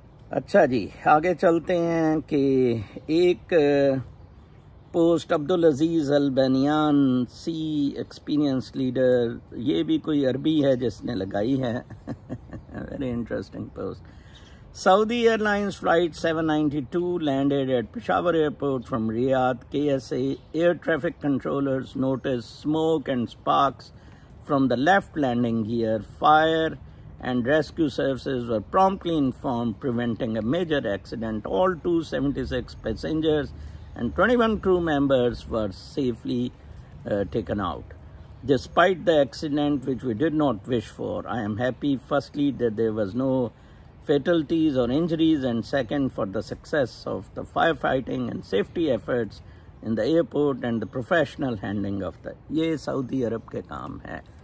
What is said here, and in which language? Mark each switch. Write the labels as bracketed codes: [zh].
[ur] اچھا جی، آگے چلتے ہیں کہ ایک پوسٹ عبدالعزیز البانیان، سی ایکسپیرینس لیڈر، یہ بھی کوئی عربی ہے جس نے لگائی ہے، [en] Very interesting post. Saudi Airlines Flight 792 landed at Peshawar Airport from Riyadh. KSA air traffic controllers noticed smoke and sparks from the left landing gear. Fire and rescue services were promptly informed, preventing a major accident. All 276 passengers and 21 crew members were safely taken out. Despite the accident, which we did not wish for, I am happy, firstly, that there was no fatalities or injuries, and second, for the success of the firefighting and safety efforts in the airport and the professional handling of the [ur] یہ سعودی عرب کے کام ہے۔